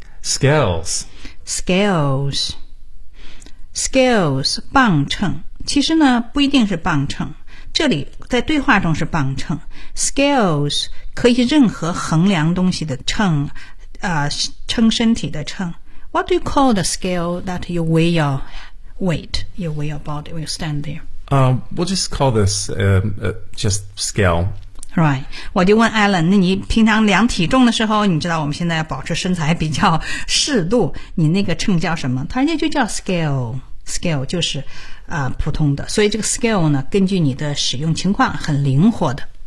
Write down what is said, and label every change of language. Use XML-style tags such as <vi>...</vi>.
<en>Scales. Scales. Scales, 磅秤。</en> <zh>其实呢不一定是磅秤。这里在对话中是磅秤 ,scales 可以任何衡量东西的秤称身体的秤。</zh> <en>What do you call the scale that you weigh your weight, you weigh your body, will stand there? We'll just call this just scale. Right.</en> <zh>我就问 Alan, 那你平常量体重的时候，你知道我们现在要保持身材比较适度，你那个秤叫什么？他人家就叫 scale。 Scale 就是普通的，所以这个 scale 呢，根据你的使用情况很灵活的。</zh>